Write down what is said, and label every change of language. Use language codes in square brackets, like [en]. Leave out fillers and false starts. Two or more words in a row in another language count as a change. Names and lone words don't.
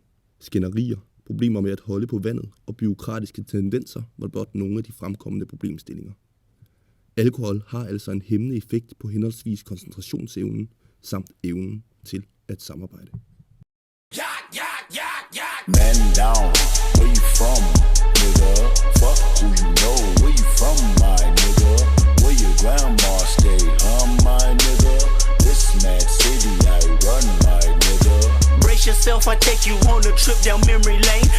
[da] Skænderier, problemer med at holde på vandet og bureaukratiske tendenser var blot nogle af de fremkommende problemstillinger. Alkohol har altså en hæmmende effekt på henholdsvis koncentrationsevnen samt evnen til at samarbejde. [en] Man down, where you from, nigga? Fuck who you know, where you from, my nigga? Where your grandma stay, my nigga? This mad city I run, my nigga. Brace yourself, I take you on a trip down memory lane.